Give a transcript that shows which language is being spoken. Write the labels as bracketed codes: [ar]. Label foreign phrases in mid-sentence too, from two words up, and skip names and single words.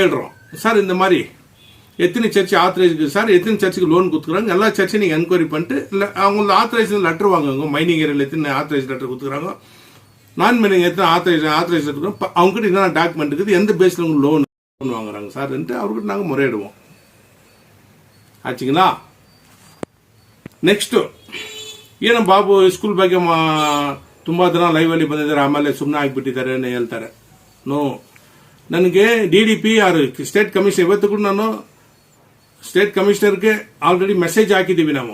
[ta] சார் இந்த மாதிரி எத்தனை சர்ச்சு ஆத்தரைஸ் சார், எத்தனை சர்ச்சுக்கு லோன் கொடுத்துக்கிறாங்க, எல்லா சர்ச்சையும் நீங்கள் என்கொயரி பண்ணிட்டு இல்லை அவங்க [en] authorise letter [ta] வாங்குவாங்க. [en] mining areaவில் [ta] எத்தனை [en] authorise letter [ta] கொடுத்துக்கிறாங்க, நான் மைனிங் எத்தனை [en] authorise letter, [ta] அவங்ககிட்ட என்ன டாக்குமெண்ட் இருக்குது, எந்த பேஸில் உங்களுக்கு லோன் வாங்குறாங்க சார்ன்ட்டு அவர்கிட்ட நாங்கள் முறையிடுவோம். [kn] ಆಚೆಗಿಲ್ಲ. ನೆಕ್ಸ್ಟು ಏನೋ ಬಾಬು ಸ್ಕೂಲ್ ಬಗ್ಗೆ ತುಂಬ ದಿನ ಲೈವಲ್ಲಿ ಬಂದಿದ್ದಾರೆ, ಆಮೇಲೆ ಸುಮ್ಮನೆ ಆಗಿಬಿಟ್ಟಿದ್ದಾರೆ ಅಂತ ಹೇಳ್ತಾರೆ. ನೋ, ನನಗೆ DDP ಆರು [en] state commissioner, [kn] ಇವತ್ತು ಕೂಡ ನಾನು [en] state commissionerಗೆ already message [kn] ಹಾಕಿದ್ದೀವಿ ನಾವು.